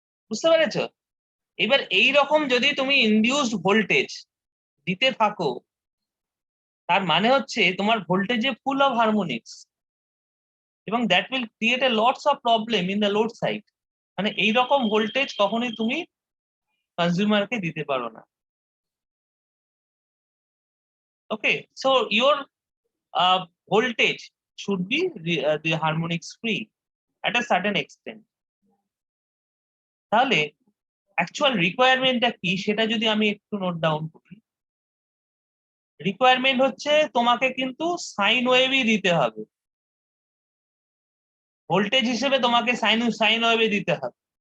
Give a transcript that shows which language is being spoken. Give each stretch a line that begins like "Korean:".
Bangla: বুঝতে পেরেছো? এবার এই রকম যদি তুমি ইনডিউসড ভোল্টেজ দিতে থাকো, তার মানে হচ্ছে তোমার ভোল্টেজে ফুল অফ হারমোনিক্স, এবং
English: That will create a lots of problem in the load side.
Bangla: মানে এইরকম ভোল্টেজ কখনোই তুমি কনজিউমারকে দিতে পারো না।
English: Okay, so your voltage should be the harmonics free at a certain extent.
Bangla: তাহলে অ্যাকচুয়াল রিকোয়ারমেন্টটা কি সেটা যদি আমি একটু নোট ডাউন করি, রিকোয়ারমেন্ট হচ্ছে তোমাকে কিন্তু সাইন ওয়েভই দিতে হবে, ভোল্টেজ হিসেবে তোমাকে সাইন ওয়েভে দিতে হবে।